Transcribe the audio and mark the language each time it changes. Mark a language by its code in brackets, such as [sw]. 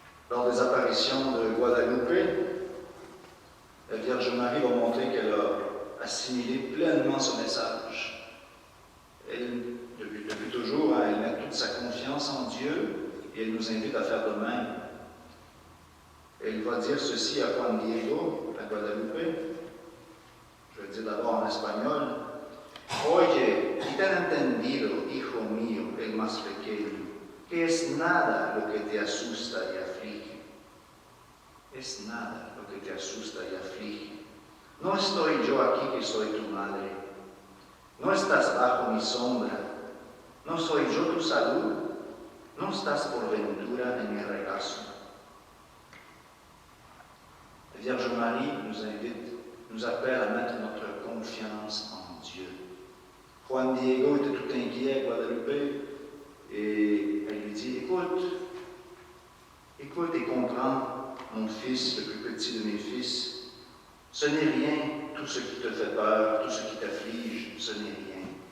[fr] Lors des apparitions de Guadalupe, la Vierge Marie va montrer qu'elle a assimilé pleinement ce message. Elle, depuis toujours, elle met toute sa confiance en Dieu et elle nous invite à faire de même. Elle va dire ceci à Juan Diego, à Guadalupe. Je vais le dire d'abord en espagnol. [es] Oye, y te han entendido, hijo mío, el más pequeño, que es nada lo que te asusta y aflige. Es nada lo que te asusta y aflige. No estoy yo aquí que soy tu madre. No estás bajo mi sombra. No soy yo tu salud. no estás por ventura en mi regazo. [fr] La Vierge Marie nous invite, nous appelle à mettre notre confiance en Dieu. Juan Diego était tout inquiet à Guadalupe et elle lui dit, écoute et comprends, mon fils, le plus petit de mes fils, ce n'est rien, tout ce qui te fait peur, tout ce qui t'afflige, ce n'est rien.